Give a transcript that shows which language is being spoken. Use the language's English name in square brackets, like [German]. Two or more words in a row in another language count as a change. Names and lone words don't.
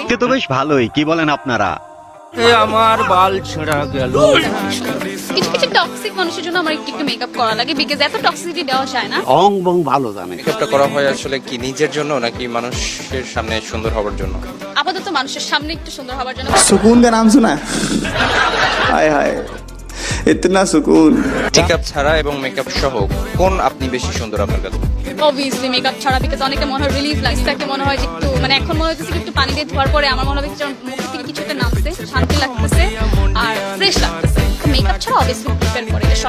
[Bangla] তো বেশ ভালোই, কি বলেন আপনারা? আমার বাল ছেঁড়া গেল। কিছু কিছু টক্সিক মানুষের জন্য আমার একটু মেকআপ করা লাগে, বিকজ এত টক্সিসিটি দেওয়া যায় না। অং বং ভালো জানে। মেকআপটা করা হয় আসলে কি নিজের জন্য নাকি মানুষের সামনে সুন্দর হবার জন্য? আপাতত মানুষের সামনে একটু সুন্দর হওয়ার জন্য। [Hindi] सुकून का नाम सुना है? हाय हाय इतना सुकून। [Bangla] মেকআপ ছাড়া এবং মেকআপ সহ কোন আপনি বেশি সুন্দর আপনার কাছে? [English] obviously makeup [Bangla] ছাড়া, বিকজ অনেকে মনে হয় রিলিফ লাগছে, একটা মনে হয় যে একটু, মানে এখন মনে হচ্ছে একটু পানি দিয়ে ধোয়ার পরে আমার মনে হয় মুখ থেকে কিছু একটা নামছে, শান্তি লাগতেছে আর ফ্রেশ লাগতেছে। মেকআপ ছাড়া [English] obviously prefer [Bangla] করে সব।